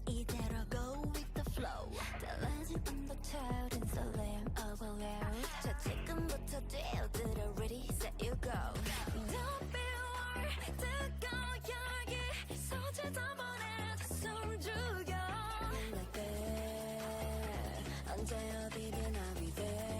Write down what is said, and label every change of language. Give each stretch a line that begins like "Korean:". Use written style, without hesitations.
Korean: 이대로
English: go with the flow.
Korean: 달라진 온도처럼 설렘
English: overload.
Korean: 자 지금부터 뛰어들어
English: ready set you go. Don't be worried.
Korean: 뜨거운 열기 서재다 보내 숨 죽여.
English: Like that.
Korean: 언제 어디든
English: I'll be there.